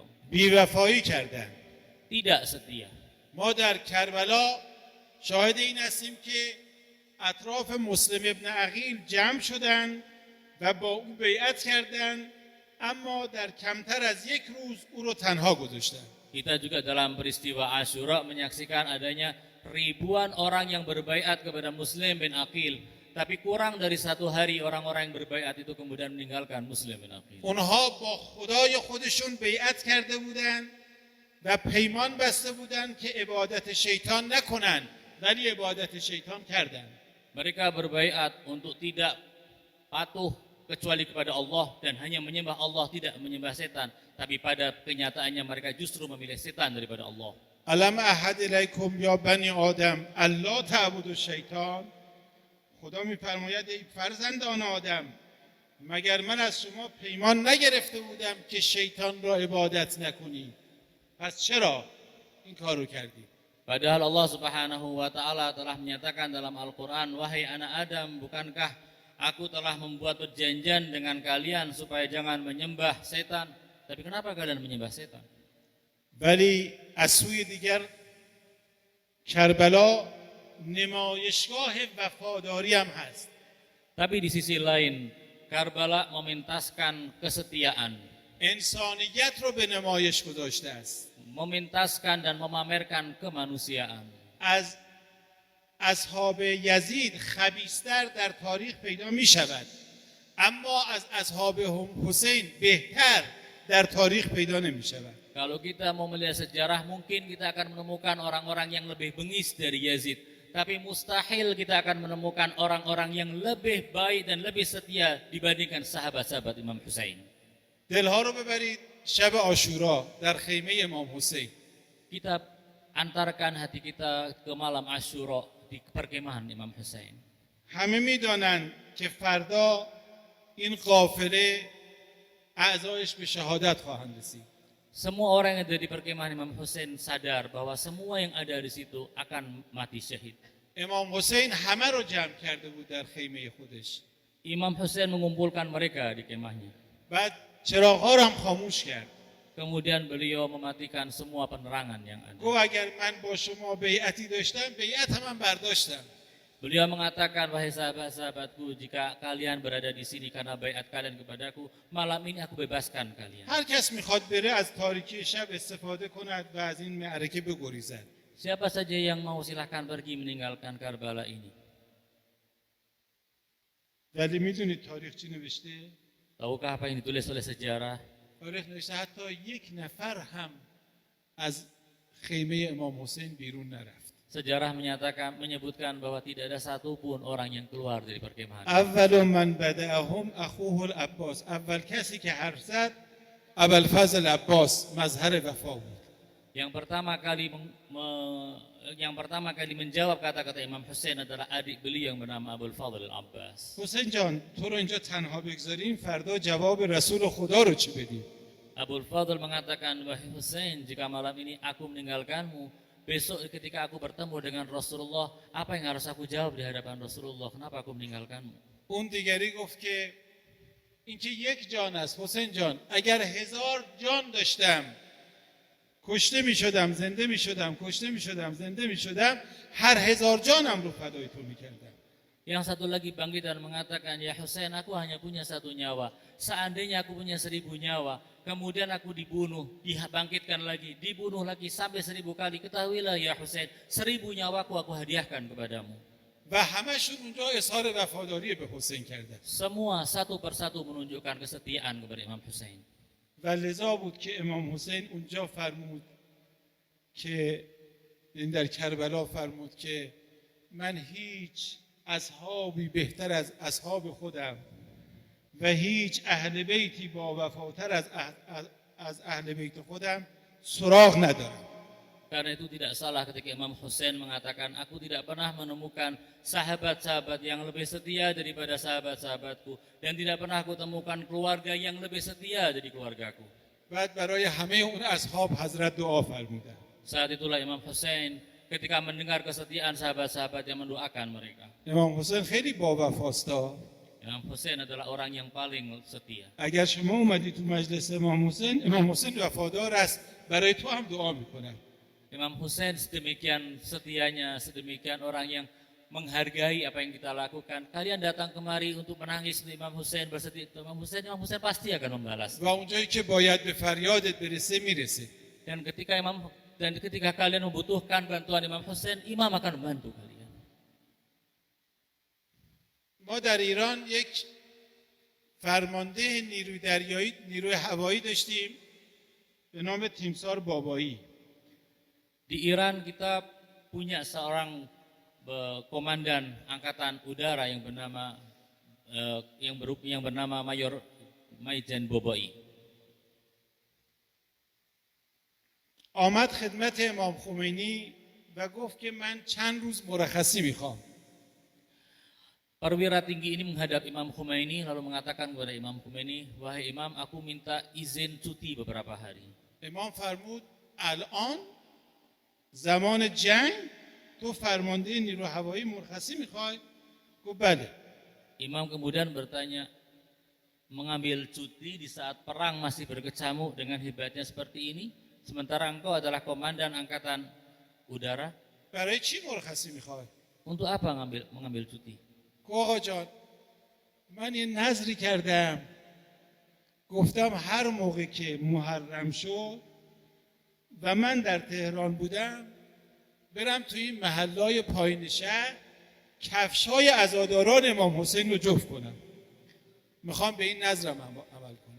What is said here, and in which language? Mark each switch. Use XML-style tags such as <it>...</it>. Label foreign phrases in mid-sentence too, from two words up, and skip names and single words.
<fa>بی‌وفایی کردند.</fa> <id>Tidak setia.</id> <fa>ما در کربلا شاهد این هستیم که اطراف مسلم ابن عقیل جمع شدند و با او بیعت کردند اما در کمتر از 1 روز او رو تنها گذاشتند.</fa> <id>Kita juga dalam peristiwa Asyura menyaksikan adanya ribuan orang yang berbaiat kepada Muslim bin Aqil, tapi kurang dari 1 hari orang-orang yang berbaiat itu kemudian meninggalkan Muslim bin Aqil.</id> <fa>اونها با خدای خودشون بیعت کرده بودند و پیمان بسته بودند که عبادت شیطان نکنند ولی عبادت شیطان کردند.</fa> <id>Mereka berbaiat untuk tidak patuh kecuali kepada Allah dan hanya menyembah Allah, tidak menyembah setan, tapi pada kenyataannya mereka justru memilih setan daripada Allah.</id> <ar>الم احد الیکم یا بنی آدم الا تعبدوا الشیطان.</ar> <fa>خدا میفرماید ای فرزندان آدم مگر من از شما پیمان نگرفته بودم که شیطان را عبادت نکنید؟ پس چرا این کارو کردید؟</fa> <id>Padahal</id> <ar>الله سبحانه وتعالى</ar> <id>telah menyatakan dalam Al-Qur'an, wahai anak Adam, bukankah aku telah membuat perjanjian dengan kalian supaya jangan menyembah setan? Tapi kenapa kalian menyembah setan?</id> <fa>ولی از سوی دیگر کربلا نمایشگاه وفاداری هم هست.</fa> <id>Tapi di sisi lain, Karbala memintaskan kesetiaan,</id> <fa>انسانیت رو به نمایش گذاشته است.</fa> <id>memintaskan dan memamerkan kemanusiaan.</id> <fa>از اصحاب یزید خبیث‌تر در تاریخ پیدا می شود، اما از اصحاب حسین بهتر در تاریخ پیدا نمی شود.</fa> <id>Kalau kita mau melihat sejarah, mungkin kita akan menemukan orang-orang yang lebih bengis dari Yazid. Tapi mustahil kita akan menemukan orang-orang yang lebih baik dan lebih setia dibandingkan sahabat-sahabat Imam Husain.</id> <fa>دلها رو ببرید شب عاشورا در خیمه امام حسین.</fa> <id>Kita antarkan hati kita ke malam Asyura di perkemahan Imam Husain.</id> <fa>همه میدانند که فردا این قافله اعضایش به شهادت خواهند رسید.</fa> <id>Semua orang yang ada di perkemahan Imam Husain sadar bahwa semua yang ada di situ akan mati syahid.</id> <fa>امام حسین همه رو جمع کرده بود در خیمه خودش.</fa> <id>Imam Husain mengumpulkan mereka di kemahnya.</id> <fa>بعد چراغ‌ها رو هم خاموش کرد.</fa> <id>Kemudian beliau mematikan semua penerangan yang ada.</id> <fa>گفت اگر من با شما بیعتی داشتم بیعت هم من برداشتم.</fa> <id>Beliau mengatakan, wahai sahabat-sahabatku, jika kalian berada di sini karena baiat kalian kepadaku, malam ini aku bebaskan kalian.</id> <fa>هر کس میخواد بره از تاریکی شب استفاده کند و از این معرکه بگریزد.</fa> <id>Siapa saja yang mau silahkan pergi meninggalkan Karbala ini.</id> <fa>ولی میدونید تاریخ چی نوشته؟</fa> <id>Tahukah apa yang ditulis oleh sejarah?</id> <fa>تاریخ نوشته حتی یک نفر هم از خیمه امام حسین بیرون نرفت.</fa> <id>Sejarah menyebutkan bahwa tidak ada satupun orang yang keluar dari perkemahan.</id> <ar>اول من بدأهم اخوه العباس.</ar> <fa>اول کسی که حرف زد ابوالفضل عباس مظهر وفا بود.</fa> <id>Yang pertama kali menjawab kata-kata Imam Husain adalah adik beliau yang bernama Abul Fadl al-Abbas.</id> <fa>حسین جان تو رو اینجا تنها بگذاریم فردا جواب رسول خدا رو چی بدیم؟</fa> <id>Abul Fadl mengatakan, wahai Husain, jika malam ini aku meninggalkanmu, besok ketika aku bertemu dengan Rasulullah, apa yang harus aku jawab di hadapan Rasulullah? Kenapa aku meninggalkanmu?</id> <fa>اون دیگری گفت که این که یک جان است حسین جان، اگر 1000 جان داشتم کشته می شدم زنده می شدم، کشته می شدم زنده می شدم، هر 1000 جانم رو فدای تو می کردم.</fa> <id>Yang satu lagi bangkit dan mengatakan, ya Husain, aku hanya punya satu nyawa. Seandainya aku punya 1000 nyawa, kemudian aku dibunuh, dibangkitkan lagi, dibunuh lagi sampai 1000 kali. Ketahuilah ya Husain, 1000 nyawaku aku hadiahkan kepadamu.</id> <fa>و همشون اونجا اظهار وفاداری به حسین کردن.</fa> <id>Semua satu persatu menunjukkan kesetiaan kepada Imam Husain.</id> <fa>و لذا بود که امام حسین اونجا فرمود که این در کربلا فرمود که من هیچ اصحابی بهتر از اصحاب خودم و هیچ اهل بیتی با وفاتر از اهل بیت خودم سراغ ندارم.</fa> <id>Karena itu tidak salah ketika Imam Husain mengatakan, aku tidak pernah menemukan sahabat-sahabat yang lebih setia daripada sahabat-sahabatku. Dan tidak pernah aku temukan keluarga yang lebih setia dari keluargaku.</id> <fa>بعد برای همه اون اصحاب حضرت دعا فرمودن.</fa> <id>Saat itulah Imam Husain ketika mendengar kesetiaan sahabat-sahabat yang mendoakan mereka.</id> <fa>امام حسین خیلی با وفاست.</fa> <id>Imam Husain adalah orang yang paling setia.</id> <fa>اگر شما اومدی تو مجلس امام حسین وفادار است، برای تو هم دعا میکنه.</fa> <id>Imam Husain sedemikian setianya, sedemikian orang yang menghargai apa yang kita lakukan. Kalian datang kemari untuk menangis untuk Imam Husain, bersetia untuk Imam Husain pasti akan membalas.</id> <fa>و اونجایی که باید به فریادت برسه میرسه.</fa> <id>Dan ketika kalian membutuhkan bantuan Imam Husain, Imam akan membantu kalian.</id> <fa>ما در ایران یک فرمانده نیروی هوایی داشتیم به نام تیمسار بابایی.</fa> <id>Di Iran kita punya seorang komandan angkatan udara yang bernama Mayor Maijan Boboi.</id> <fa>آمد خدمت امام خمینی و گفت که من چند روز مرخصی میخوام.</fa> <id>Perwira tinggi ini menghadap Imam Khomeini lalu mengatakan kepada Imam Khomeini, wahai Imam, aku minta izin cuti beberapa hari.</id> <fa>امام فرمود الان زمان جنگ تو فرمانده نیرو هوایی مرخصی میخوای؟ گفت بله.</fa> <id>Imam kemudian bertanya, mengambil cuti di saat perang masih berkecamuk dengan hebatnya seperti ini, sementara engkau adalah komandan angkatan udara?</id> <fa>برای چی مرخصی میخوای؟</fa> <id>Untuk apa mengambil cuti?</id> <fa>گفت آقا جان من یه نظری کردم گفتم هر موقع که محرم شد و من در تهران بودم برم توی این محلهای پایین شهر کفشای عزاداران امام حسین رو جفت کنم میخوام به این نظرم عمل کنم.</fa>